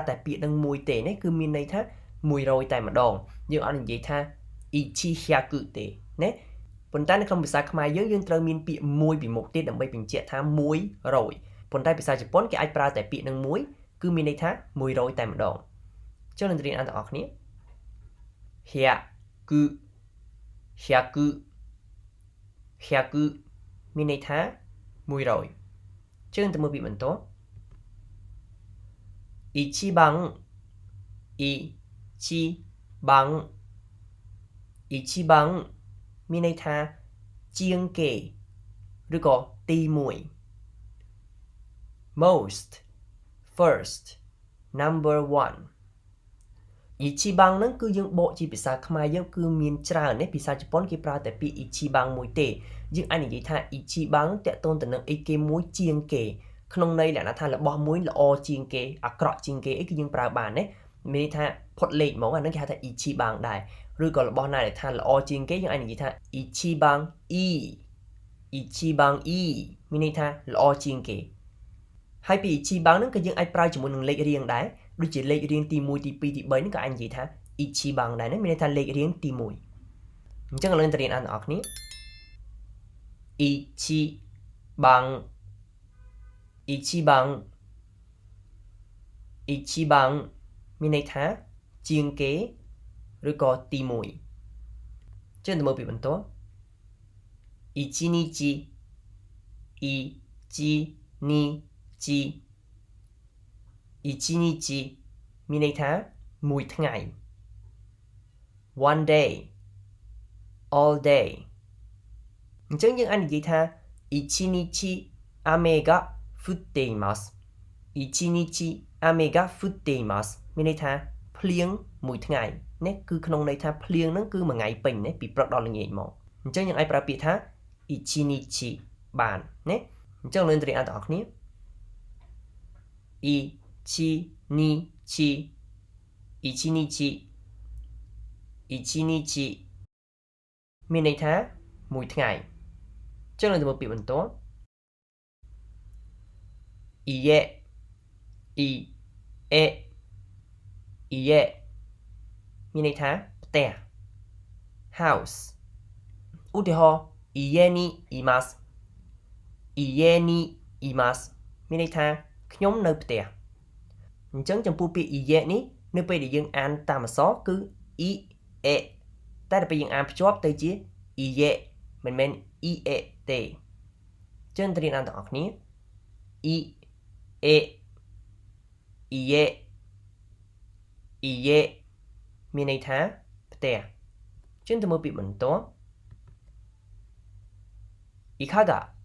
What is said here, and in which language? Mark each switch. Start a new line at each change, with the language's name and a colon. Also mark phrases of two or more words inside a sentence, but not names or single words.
Khmer: តែពាក្យនឹងមួយទេនេះគឺមានន័យថា100តែម្ដងយើងអត់និយាយថា100ទេណាប៉ុន្តែនៅក្នុងភាសាខ្មែរយើងត្រូវមានពាក្យមួយពីមុខទៀតដើម្បីបញ្ជាក់ថា100ប៉ុន្តែភាសាជប៉ុនគេអាចប្រើតែពាក្យនឹងមួយគឺមានន័យថា100តែម្ដងចុះនឹងរៀនអានទាំងអស់គ្នា100 100មានន័យថា100ជើងទៅមើលពាក្យបន្ទាប់ 一番មានន័យថាជាងគេឬក៏ទី1
English: most first number 1
Khmer: 一番ហ្នឹងគឺយើងបកជាភាសា ខ្មែរយើងគឺមានច្រើនណាភាសាជប៉ុនគេប្រើតែពាក្យ一番មួយទេយើងអាចនិយាយថា一番តាក់ទងទៅនឹងអីគេមួយជាងគេក្នុងន័យលក្ខណៈថារបស់មួយល្អជាងគេអាក្រក់ជាងគេអីគឺយើងប្រើបានណាមានន័យថាផុតលេខហ្មងអាហ្នឹងគេហៅថា一番ដែរឬក៏របស់ណាដែលថាល្អជាងគេយើងអាចនិយាយថា
Japanese: 一番いい
Khmer: មានន័យថាល្អជាងគេហើយពី一番ហ្នឹងក៏យើងអាចប្រើជាមួយនឹងលេខរៀងដែរដូចជាលេខរៀងទី1ទី2ទី3ហ្នឹងក៏អាចនិយាយថា一番ដែរណាមានន័យថាលេខរៀងទី1អញ្ចឹងឥឡូវទៅរៀនអានទាំងអស់គ្នា一番មានន័យថាជាងគេឬក៏ទី1ជើងទៅមើលពីបន្ទាប់一日មានន័យថាមួយថ្ងៃ
English: one day all day
Khmer: អញ្ចឹងយើងអាចនិយាយថា
Japanese: 一日雨が降っています一日雨が降っています
Khmer: មានន័យថាភ្លៀងមួយថ្ងៃណាគឺក្នុងន័យថាភ្លៀងហ្នឹងគឺមួយថ្ងៃពេញណាពីព្រឹកដល់ល្ងាចមកអញ្ចឹងយើងអាចប្រើពាក្យថា一日បានណាអញ្ចឹងលើនទៅរៀនអត់ទាំងអស់គ្នា一日មានន័យថាមួយថ្ងៃអញ្ចឹងលើនទៅមើលពាក្យបន្ទាប់家 មានន័យថាផ្ទះ house ឧទាហរណ៍
Japanese: 家にいます
Khmer: មានន័យថាខ្ញុំ នៅផ្ទះអញ្ចឹងចំពោះពាក្យ家នេះនៅពេលដែលយើងអានតាមអក្សរគឺតែដល់ពេលយើងអានភ្ជាប់ទៅជា家មិនមែនទេចឹងទៅរៀនអានទាំងអស់គ្នា家មានន័យថាផ្ទះចឹងទៅមើលពាក្យបន្ទាប់いかが